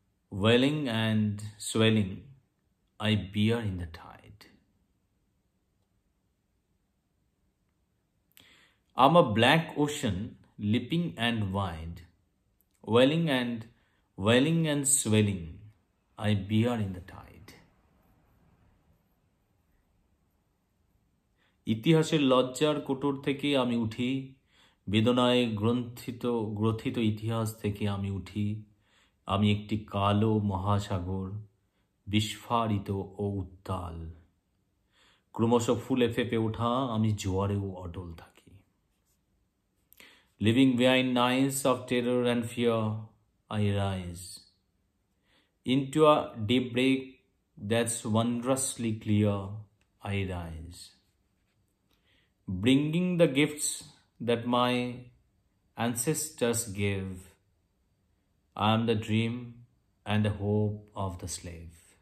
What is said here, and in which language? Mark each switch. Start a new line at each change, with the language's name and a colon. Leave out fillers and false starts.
English: Welling and swelling, I bear in the tide. I'm a black ocean, lipping and wide, welling and swelling, I bear in the tide.
Bangla: ইতিহাসের লজ্জার কোটর থেকে আমি উঠি, বেদনায় গ্রথিত ইতিহাস থেকে আমি উঠি, আমি একটি কালো মহাসাগর, বিস্ফারিত ও উত্তাল। ক্রমশ ফুলে ফেপে ওঠা আমি জোয়ারেও অটল থাকি।
English: Living behind nights of terror and fear, I rise into a daybreak that's wondrously clear, I rise. Bringing the gifts that my ancestors gave, I am the dream and the hope of the slave.